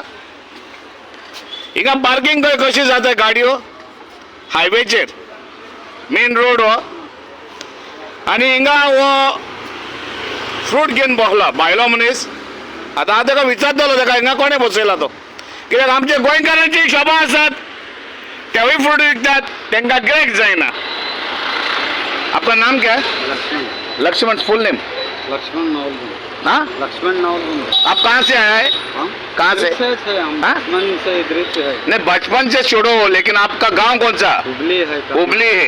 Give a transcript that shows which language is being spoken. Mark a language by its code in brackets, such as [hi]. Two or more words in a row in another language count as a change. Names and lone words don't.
[kok] हिंगा पार्किंग कशी जाता गाडयो हायवेचेर [en] main road [kok] हो आनी हिंगा हो फ्रूट घेवन बसला भायलो मनीस. आतां हांव ताका विचारतलो ताका हिंगा कोणें बसयला तो, कित्याक आमचे गोंयकारांची शॉपां आसात तेवूय फ्रूट विकतात तांकां गिरायक जायना. [hi] आपका नाम क्या है? लक्ष्मण. [en] full name? [hi] लक्ष्मण नावल. हाँ, लक्ष्मण नावल. आप कहाँ से आए हैं? कहाँ से? बचपन से इधर से है. नहीं बचपन से छोड़ो, लेकिन आपका गांव कौन सा? हुबली है. हुबली है.